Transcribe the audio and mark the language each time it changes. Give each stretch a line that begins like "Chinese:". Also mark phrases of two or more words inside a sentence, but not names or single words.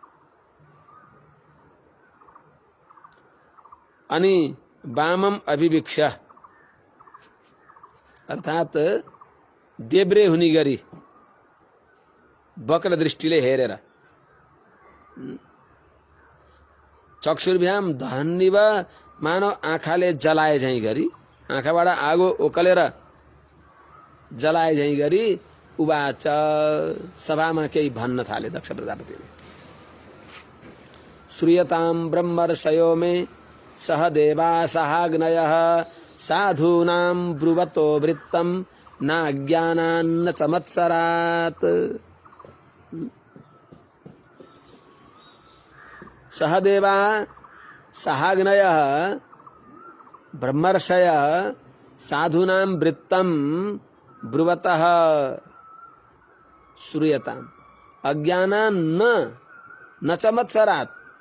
Nepali: अनि
Sanskrit: वामम अभिभिक्ष
Nepali: अर्थात देब्रे हुने गरी वक्र दृष्टिले हेरेर
Sanskrit: चक्षुर्भ्याम दहन्निव
Nepali: मानव आँखाले जलाए झैं गरी, आँखाबाट आगो ओकलेर जलाए झैं गरी उवाच सभामा केही भन्न थाले दक्ष प्रजापतिले।
Sanskrit: श्रूयतां ब्रह्मर्षयो मे सह देवा सहाग्नयः साधूनां ब्रुवतो वृत्तं नाज्ञानान्न चमत्सरात्। सहदेवा सहाग्नयः ब्रह्मर्षयः साधूनां वृत्तं ब्रुवतः श्रूयताम् अज्ञानान्न न चमत्सरात्।